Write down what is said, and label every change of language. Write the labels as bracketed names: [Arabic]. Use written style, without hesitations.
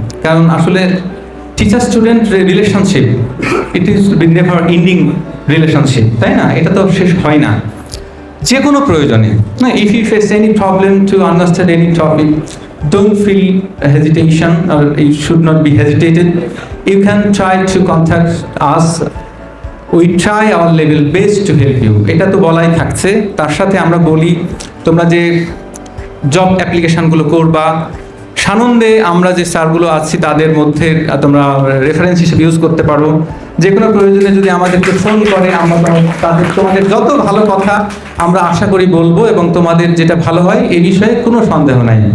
[Bangla] কারণ আসলে teacher student relationship, [English] it is never ending relationship, [Bangla] তাই না? এটা তো শেষ হয় না যে কোনো প্রয়োজনে। না, [English] If you face any problem to understand any topic, don't feel hesitation, or you should not be hesitated. You can try to contact us. We try our level best to help you. [Bangla] এটা তো বলাই থাকছে। তার সাথে আমরা বলি, তোমরা যে জব অ্যাপ্লিকেশনগুলো করবা, সানন্দে আমরা যে স্যারগুলো আছি তাদের মধ্যে তোমরা রেফারেন্স হিসেবে ইউজ করতে পারো। যে কোনো প্রয়োজনে যদি আমাদেরকে ফোন করে, আমরা তোমাদের যত ভালো কথা আমরা আশা করি বলবো, এবং তোমাদের যেটা ভালো হয় এই বিষয়ে কোনো সন্দেহ নাই।